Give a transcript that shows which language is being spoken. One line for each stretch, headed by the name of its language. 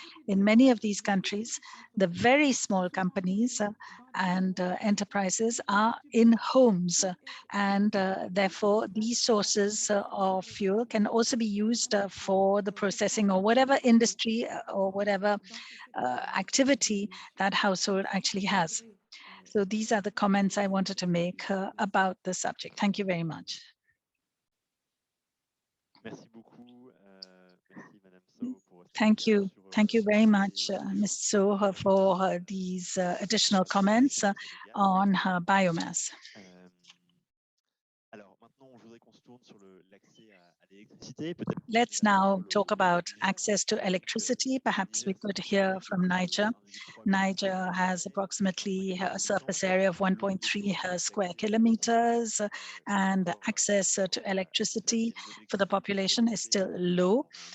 English: In many of these countries, the very small companies and enterprises are in homes, and therefore these sources of fuel can also be used for the processing or whatever industry or whatever activity that household actually has. So these are the comments I wanted to make about the subject. Thank you very much.
French: Merci beaucoup. Merci, Madame Sow, pour votre
English: Thank you.
French: éclairage sur,
English: Thank you very much,
French: ces
English: Ms. So, for these additional comments on biomass.
French: Alors maintenant, je voudrais qu'on se tourne sur l'accès à l'électricité. Peut-être
English: Let's now talk about access to electricity. Perhaps we could hear from Niger. Niger has approximately a surface area of 1.3 square kilometers, and access to electricity for the population is still low.